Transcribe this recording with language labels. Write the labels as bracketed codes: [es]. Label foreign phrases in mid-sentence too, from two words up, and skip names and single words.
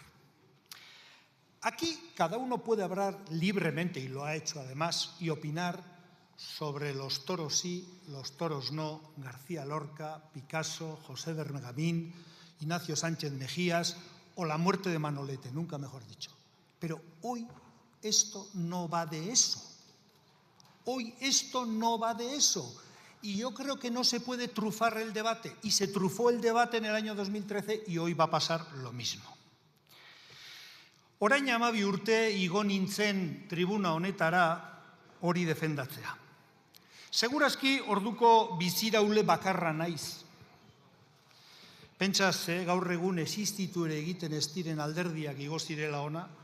[es] Aquí cada uno puede hablar libremente, y lo ha hecho además, y opinar sobre los toros sí, los toros no, García Lorca, Picasso, José Bergamín, Ignacio Sánchez Mejías o la muerte de Manolete, nunca mejor dicho. Pero hoy esto no va de eso. Hoy esto no va de eso. Y yo creo que no se puede trufar el debate. Y se trufó el debate en el año 2013 y hoy va a pasar lo mismo. [eu] Orain 12 urte igo nintzen tribuna honetara hori defendatzea. Segurazki orduko biziraule bakarra naiz. Pentsaz, gaur egun existitu ere egiten ez diren alderdiak igo zirela ona.